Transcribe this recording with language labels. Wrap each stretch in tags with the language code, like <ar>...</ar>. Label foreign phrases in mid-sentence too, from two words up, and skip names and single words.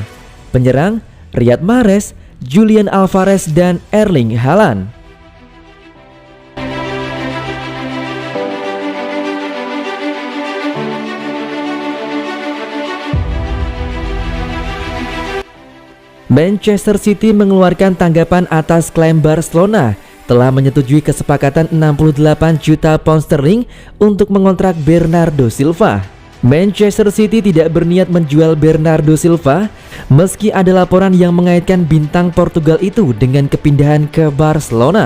<id>Penyerang Riyad Mahrez, Julian Alvarez, dan Erling Haaland. Manchester City mengeluarkan tanggapan atas klaim Barcelona telah menyetujui kesepakatan 68 juta pound sterling untuk mengontrak Bernardo Silva. Manchester City tidak berniat menjual Bernardo Silva meski ada laporan yang mengaitkan bintang Portugal itu dengan kepindahan ke Barcelona.</id>